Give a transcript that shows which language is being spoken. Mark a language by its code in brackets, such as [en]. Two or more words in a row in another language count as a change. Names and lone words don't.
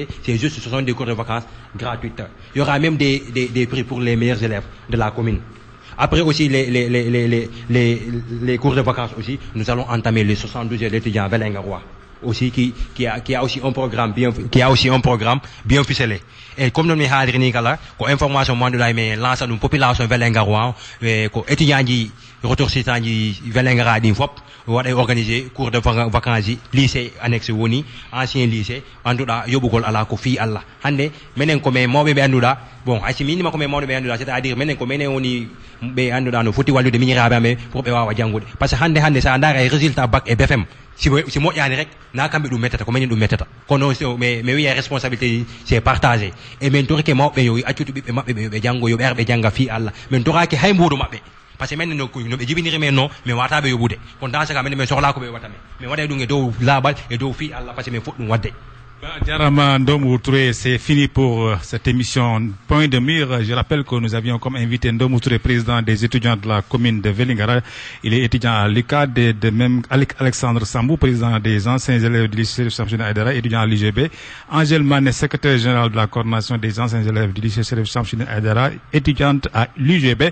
[fr] C'est juste, ce sont des cours de vacances gratuites. Il y aura même des prix pour les meilleurs élèves de la commune. Après aussi, les cours de vacances aussi, nous allons entamer les 72 étudiants vélingarois. Aussi qui a aussi un programme bien ficelé et comme nous [ff] mi haaliri ni kala ko [fr] information mandula mais lance dum population Vélingara ko étudiant ji ressortissant ji Vélingara [ff] din fop waɗa [fr] organiser cours de vacances ji lycée annexe woni ancien lycée [ff] anduɗa yoɓugol ala ko fi Allah hande menen ko men mawɓe ɓe anduɗa bon haysi minima ko men mawɓe ɓe anduɗa [fr] c'est à dire [ff] menen ko menen woni ɓe anduɗa no foti wallude miñiraɓe amen pour ɓe wawa janggude [fr] par ce que [ff] hande sa daara e [fr] résultat bac et BFM [ff] si moƴƴani rek na kamɓe ɗum mettata ko minen ɗum mettata kono mais wiya [fr] responsabilité c'est partagé et [ff] min torike mawɓe yo accutu ɓiɓɓe maɓɓe ɓe janggo yo ɓe ar ɓe jangga fi Allah min toraki hay mbuuɗo maɓɓe par ce que men no ɓe jibiniri men non min wataɓe yoɓude kono [fr] dans ce cas [ff] minen min sohla ko ɓe watta men min waɗay ɗum e dow laaɓal e dow fi Allah [fr] par ce que [ff] min fof ɗum wadde. Jarama Ndomou Touré, [fr] c'est fini pour cette émission Point de Mire. Je rappelle que nous avions comme invité Ndomou Touré, président des étudiants de la commune de Vélingara. Il est étudiant à l'UCAD, de même Alexandre Sambou, président des anciens élèves du lycée Chérif Samsudine Aïdara, étudiant à l'UGB. Angèle Mané, secrétaire général de la coordination des anciens élèves du lycée Chérif Samsudine Aïdara, étudiante à l'UGB.